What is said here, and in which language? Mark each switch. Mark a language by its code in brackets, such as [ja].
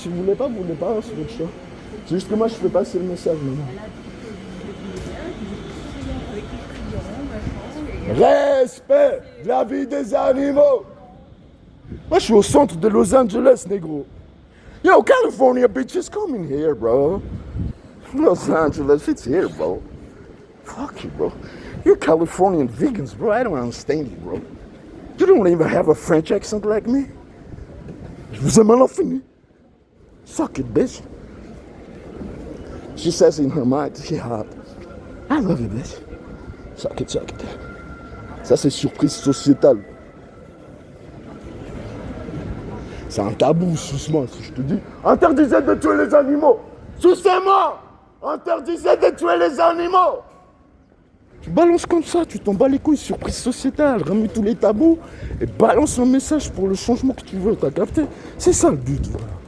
[fr] Si vous voulez pas, hein, c'est votre choix. C'est juste que moi, je fais passer le message maintenant. Respect de la vie des animaux. Moi, je suis au centre de Los Angeles, négro. [en] Yo, California bitches, come in here, bro. Los Angeles, it's here, bro. Fuck you, bro. You Californian vegans, bro. I don't understand you, bro. You don't even have a French accent like me. [fr] Je vous ai mal fini. [en] Suck it, bitch. She says in her mind, she hot. I love you, bitch. Suck it, suck it. [fr] Ça, c'est surprise sociétale. C'est un tabou, suce-moi, si je te dis. Interdisez de tuer les animaux. Sucez-moi. Interdisez de tuer les animaux. Tu balances comme ça, tu t'en bats les couilles, surprise sociétale, remue tous les tabous et balance un message pour le changement que tu veux, t'as capté? C'est ça le but. Voilà.